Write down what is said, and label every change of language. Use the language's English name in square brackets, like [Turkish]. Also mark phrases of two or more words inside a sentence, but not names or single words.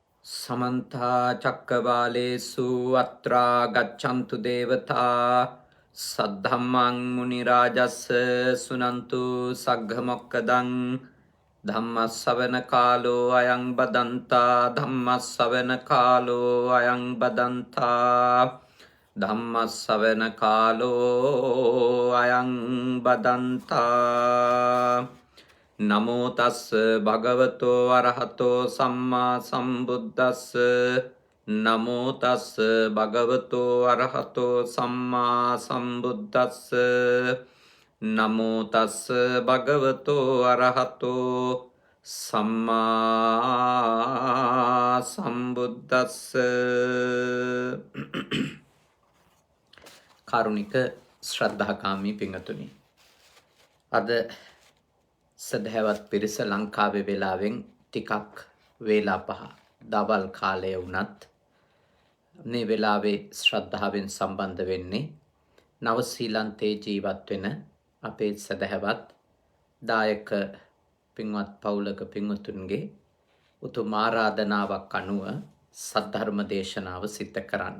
[Pali] समन्ता चक्रवालेषु अत्रा गच्छन्तु देवता सद्धम्मं मुनिराजस्य सुनन्तु सग्घमोक्कदं धम्मस्सवनकालो अयं बदन्ता धम्मस्सवनकालो अयं बदन्ता धम्मस्सवनकालो अयं बदन्ता नमो तस् भगवतो अरहतो सम्मा सम्बुद्धस् नमो तस् भगवतो अरहतो सम्मा सम्बुद्धस् नमो तस् भगवतो अरहतो सम्मा [Sinhala] सम्बुद्धस् කාරුණික ශ්‍රද්ධාකාමී පිංගතුනි අද සදහැවත් පිරිස ලංකාවේ වෙලාවෙන් ටිකක් වේලා පහ දවල් කාලය වුණත් මේ වෙලාවේ ශ්‍රද්ධාවෙන් සම්බන්ධ වෙන්නේ නව ශ්‍රීලන්තේ ජීවත් වෙන අපේ සදහැවත් දායක පින්වත් පවුලක පින්වතුන්ගේ උතුම් ආරාධනාවක් අනුව සද්ධර්ම දේශනාව සිද්ධ කරන්න.